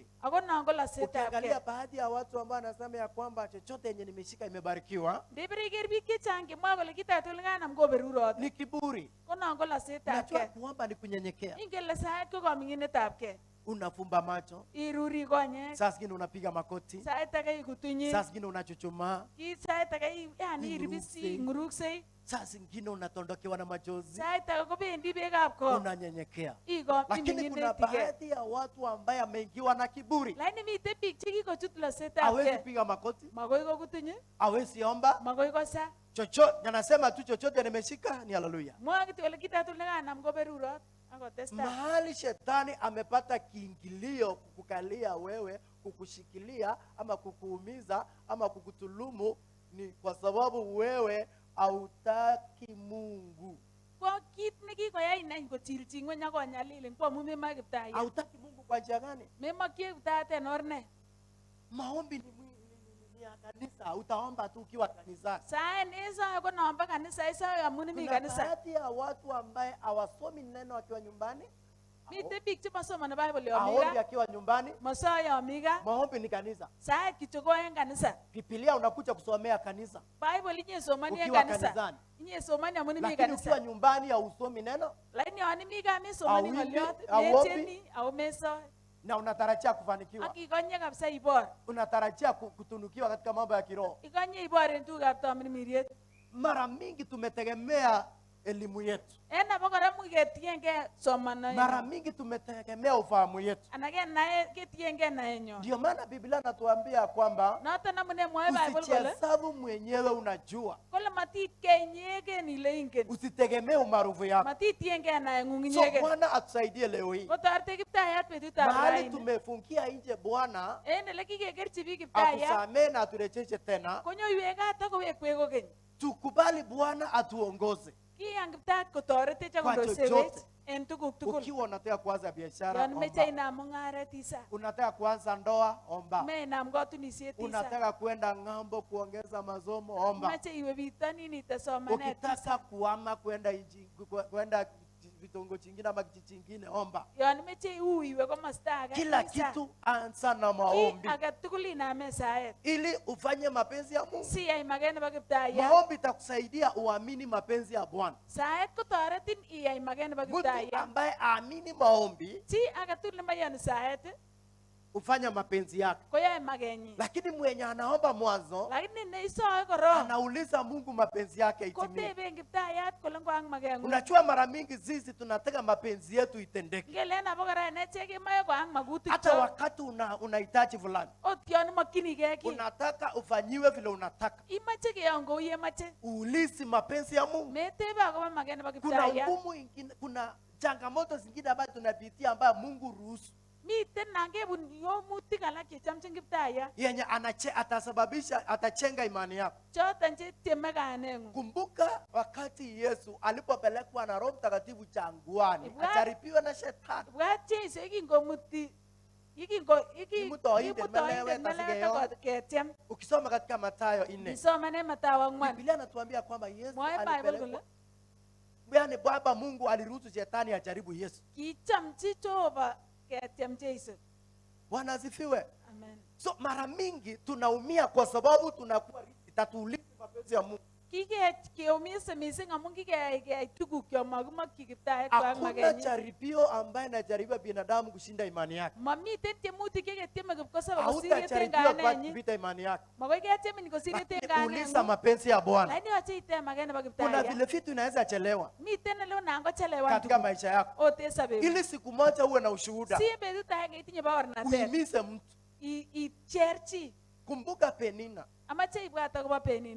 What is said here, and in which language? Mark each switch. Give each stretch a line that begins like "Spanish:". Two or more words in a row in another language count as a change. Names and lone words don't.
Swahili: Ukiangalia baadhi ya watu ambao anasema ya kwamba chochote yenye nimeshika imebarikiwa, ni kiburi. Najua kuomba ni kunyenyekea. unafumba macho,
Kalenjin: iruri konyek,
Swahili: saa zingine unapiga makoti,
Kalenjin: sait age ikutunyi,
Swahili: saa zingine unachuchumaa,
Kalenjin: sait age yani iribisi nguruksei,
Swahili: saa zingine unatondokewa na machozi,
Kalenjin: sait age kobendi bekab ko,
Swahili: unanyenyekea. iko Lakini kuna baadhi ya watu ambaye ameingiwa na kiburi,
Kalenjin: lakini mite biik chekikochut losetab
Swahili: hawezi
Kalenjin: ke,
Swahili: piga makoti,
Kalenjin: magoi kokutunyi,
Swahili: hawezi omba
Kalenjin: magoi kosa,
Swahili: chochote, anasema tu chochote nimeshika ni haleluya.
Kalenjin: mwa kitu ole kitatul nekanam koberurot akotesta.
Swahili: Mahali shetani amepata kiingilio kukukalia wewe, kukushikilia ama kukuumiza ama kukutulumu, ni kwa sababu wewe hautaki Mungu.
Kalenjin: Kwa kit nekikoyai inai kochilchi ngweny akonyalilin ko amu memoe Kiptayat.
Swahili: Hautaki Mungu kwa njia gani?
Kalenjin: Memokie Kiptayat en or ne?
Swahili: Maombi ni ya kanisa, utaomba tu ukiwa kanisani.
Kalenjin: Saen isoe ko nombo kanisa, isoe amun imi kanisa.
Swahili: Kuna baadhi ya watu ambaye hawasomi neno akiwa nyumbani,
Kalenjin: Mite biik chemasomani Bible
Swahili: haombi
Kalenjin: yomiga,
Swahili: akiwa nyumbani.
Kalenjin: masoe yomiga,
Swahili: Maombi ni kanisa.
Kalenjin: saet kityo ko en kanisa.
Swahili: Biblia unakuja kusomea kanisa
Kalenjin: Bible inyesomani en
Swahili: ukiwa kanisa. kanisani.
Kalenjin: Inyesomani amun imi
Swahili: Lakini ukiwa
Kalenjin: kanisa.
Swahili: nyumbani hausomi neno
Kalenjin: Lakini yon imi gaa mesomani
Swahili: Hauimbi,
Kalenjin: ng'olyot,
Swahili: hauombi.
Kalenjin: metieni au mesoe.
Swahili: na unatarajia kufanikiwa,
Kalenjin: Ak ikonye kabisa ibor.
Swahili: unatarajia kutunukiwa katika mambo ya kiroho.
Kalenjin: Ikonye ibor en tugukab tamirmiriet.
Swahili: Mara mingi tumetegemea elimu yetu,
Kalenjin: En abokora much ketiengei somanoenyo.
Swahili: mara mingi tumetegemea ufahamu yetu.
Kalenjin: Ana ketiengei naenyo.
Swahili: Ndio maana Biblia inatuambia kwamba
Kalenjin: Noton amune mwoe Bible kole
Swahili: usijihesabu mwenyewe unajua,
Kalenjin: kole matitgei inyegen ile ingen.
Swahili: usitegemee umaarufu yako.
Kalenjin: Matitiengei naeng'ung So inyegen.
Swahili: Bwana atusaidie leo hii,
Kalenjin: Kotorete Kiptayat betutab
Swahili: mahali
Kalenjin: raini.
Swahili: tumefungia nje, Bwana
Kalenjin: En ele kikekerchi biik Kiptayat,
Swahili: atusamee na aturejeshe tena,
Kalenjin: konyoiwek gat akowekwek kokeny.
Swahili: tukubali Bwana atuongoze.
Kalenjin: Kiyan Kiptayat kotoretech
Swahili: Kwa
Kalenjin: akondosewech
Swahili: chochote.
Kalenjin: en tuguk tugul.
Swahili: Ukiwa unataka kuanza biashara,
Kalenjin: Yon meche
Swahili: omba.
Kalenjin: inam mung'aret isa.
Swahili: Unataka kuanza ndoa, omba.
Kalenjin: Me inam katunisiet isa.
Swahili: Unataka kwenda ng'ambo kuongeza masomo, omba.
Kalenjin: Meche iwe bitonin ite somanet isa.
Swahili: Ukitaka kuama kwenda vitongoji chingine ama kijiji chingine, omba.
Kalenjin: Yon meche iwe komosta age
Swahili: Kila
Kalenjin: isa.
Swahili: kitu anza na
Kalenjin: Ki
Swahili: maombi
Kalenjin: age tugul iname saet.
Swahili: ili ufanye mapenzi ya Mungu.
Kalenjin: Siyai maket nebo Kiptayat.
Swahili: Maombi itakusaidia uamini mapenzi ya Bwana.
Kalenjin: Saet kotoretin iyai maket nebo
Swahili: Mtu
Kalenjin: Kiptayat.
Swahili: ambaye aamini maombi
Kalenjin: Chi age tugul nemayani saet
Swahili: ufanya mapenzi yake,
Kalenjin: koyae makenyi.
Swahili: lakini mwenye anaomba mwanzo
Kalenjin: Lakini neisoe korong
Swahili: anauliza Mungu mapenzi yake itimie.
Kalenjin: koteben Kiptayat kole ngwang makeng'ung.
Swahili: Unajua, mara mingi sisi tunataka mapenzi yetu itendeke,
Kalenjin: Ngelen abokora enechek kemoe koang makutik
Swahili: hata
Kalenjin: chok.
Swahili: wakati unahitaji fulani,
Kalenjin: Ot yon imokyinigei ki.
Swahili: unataka ufanyiwe vile unataka,
Kalenjin: Imache keyon kou yemoche.
Swahili: uulizi mapenzi ya Mungu.
Kalenjin: Metebe akobo maket nebo
Swahili: Kuna
Kalenjin: Kiptayat.
Swahili: ugumu ingine, kuna changamoto zingine ambazo tunapitia ambayo Mungu ruhusu,
Kalenjin: Miten nangebun yomutik alak chechomchin Kiptayat.
Swahili: yenye atasababisha, atachenga imani yako.
Kalenjin: Choton chetieme kaneng'ung.
Swahili: Kumbuka wakati Yesu alipopelekwa na Roho Mtakatifu jangwani,
Kalenjin: Ibwat-
Swahili: ajaribiwe na shetani.
Kalenjin: Bwat Jesu yekingomuti Imutoindet melewet melewet ketiem.
Swahili: Ukisoma katika Mathayo 4,
Kalenjin: Isomane Mathayo 4.
Swahili: Biblia inatuambia kwamba Yesu
Kalenjin: Mwae Bible
Swahili: alipelekwa,
Kalenjin: kole
Swahili: yaani Baba Mungu aliruhusu shetani ajaribu Yesu.
Kalenjin: kichomchi Jehova ketiem Jesu.
Swahili: Bwana asifiwe. Amen. So mara mingi tunaumia kwa sababu tunakuwa tatuulizi mapenzi ya Mungu.
Kalenjin: Kikeumise mising amun kikeyai tuguk kyok makimokyi Kiptayat koang
Swahili: Hakuna
Kalenjin: makenyi.
Swahili: jaribio ambaye anajaribu binadamu kushinda imani yake.
Kalenjin: Mamiten tiemutik cheketieme kipkosobe kosir
Swahili: Hautajaribiwa
Kalenjin: yetenganenyi.
Swahili: kupita imani yake.
Kalenjin: Makoi ketiemin kosir
Swahili: Lakini uliza
Kalenjin: yetenganenyi.
Swahili: mapenzi ya Bwana.
Kalenjin: Lakini yoche item maket nebo
Swahili: Kuna
Kalenjin: Kiptayat.
Swahili: vile vitu inaweza chelewa
Kalenjin: Miten ele nan kochelewan
Swahili: katika
Kalenjin: tuguk.
Swahili: maisha yako,
Kalenjin: Ot en sobeng'ung.
Swahili: ili siku moja uwe na ushuhuda,
Kalenjin: Si betut agenge itinye baornatet.
Swahili: uhimize mtu.
Kalenjin: Icher chi.
Swahili: Kumbuka Penina
Kalenjin: Amache ibwat akobo Penina